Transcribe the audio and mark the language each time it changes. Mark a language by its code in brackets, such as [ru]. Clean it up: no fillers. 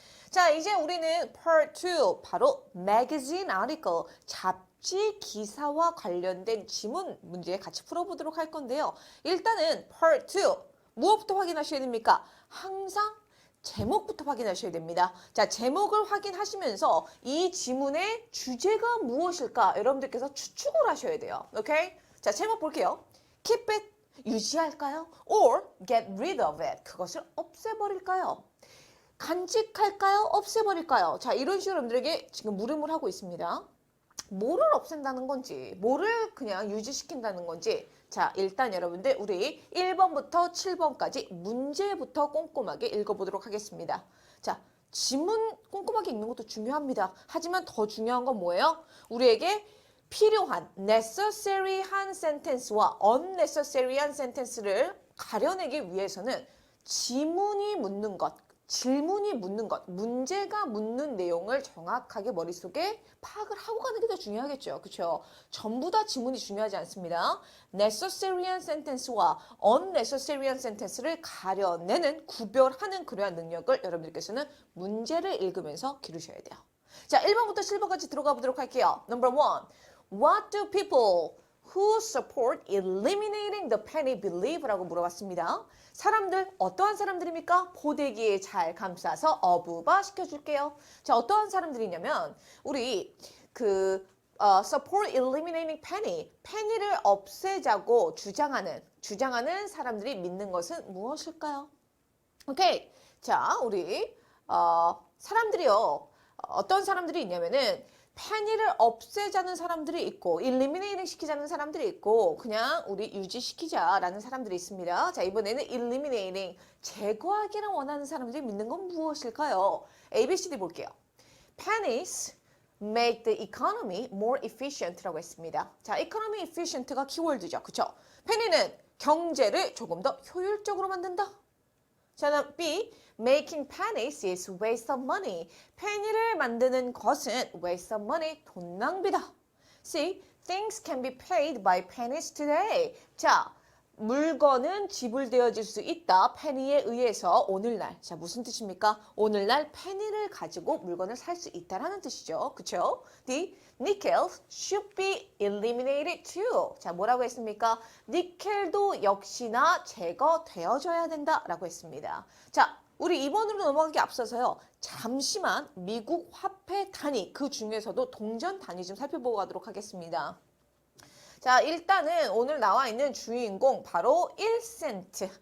[ko] 자, 이제 우리는 part 2, 바로 magazine article, 잡지 기사와 관련된 지문 문제 같이 풀어보도록 할 건데요. 일단은 part 2, 무엇부터 확인하셔야 됩니까? 항상 제목부터 확인하셔야 됩니다. 자, 제목을 확인하시면서 이 지문의 주제가 무엇일까? 여러분들께서 추측을 하셔야 돼요. 오케이? 자, 제목 볼게요. [en] Keep it, [ko] 유지할까요? [en] Or get rid of it, [ko] 그것을 없애버릴까요? 간직할까요? 없애버릴까요? 자, 이런 식으로 여러분들에게 지금 물음을 하고 있습니다. 뭐를 없앤다는 건지, 뭐를 그냥 유지시킨다는 건지. 자, 일단 여러분들 우리 1번부터 7번까지 문제부터 꼼꼼하게 읽어보도록 하겠습니다. 자, 지문 꼼꼼하게 읽는 것도 중요합니다. 하지만 더 중요한 건 뭐예요? 우리에게 필요한 necessary한 sentence와 unnecessary한 sentence를 가려내기 위해서는 지문이 묻는 것, 질문이 묻는 것, 문제가 묻는 내용을 정확하게 머릿속에 파악을 하고 가는 게 더 중요하겠죠. 그렇죠? 전부 다 지문이 중요하지 않습니다. necessary한 sentence와 unnecessary한 sentence를 가려내는, 구별하는 그러한 능력을 여러분들께서는 문제를 읽으면서 기르셔야 돼요. 자, 1번부터 7번까지 들어가 보도록 할게요. [en] Number 1. What do people who support eliminating the penny believe? [ko] 라고 물어봤습니다. 사람들, 어떠한 사람들입니까? 포대기에 잘 감싸서 어부바 시켜줄게요. 자, 어떠한 사람들이냐면 우리 [en] support eliminating penny, [ko] penny를 없애자고 주장하는 사람들이 믿는 것은 무엇일까요? 오케이. 자, 우리 사람들이요. 어떤 사람들이 있냐면은 페니를 없애자는 사람들이 있고 eliminating 시키자는 사람들이 있고 그냥 우리 유지시키자라는 사람들이 있습니다. 자, 이번에는 eliminating, 제거하기를 원하는 사람들이 믿는 건 무엇일까요? A, B, C, D 볼게요. [en] Pennies make the economy more efficient라고 했습니다. [ko] 자, economy efficient가 키워드죠. 그쵸? 페니는 경제를 조금 더 효율적으로 만든다. [en] 자, B, making pennies is waste of money. [ko] 페니를 만드는 것은 [en] waste of money, [ko] 돈 낭비다. [en] C, things can be paid by pennies today. [ko] 자, 물건은 지불되어질 수 있다. 페니에 의해서 오늘날. 자, 무슨 뜻입니까? 오늘날 페니를 가지고 물건을 살 수 있다라는 뜻이죠. 그쵸? [en] D, nickel should be eliminated too. [ko] 자, 뭐라고 했습니까? 니켈도 역시나 제거되어져야 된다라고 했습니다. 자, 우리 2번으로 넘어가기 앞서서요. 잠시만 미국 화폐 단위, 그 중에서도 동전 단위 좀 살펴보고 가도록 하겠습니다. 자, 일단은 오늘 나와 있는 주인공 바로 1센트.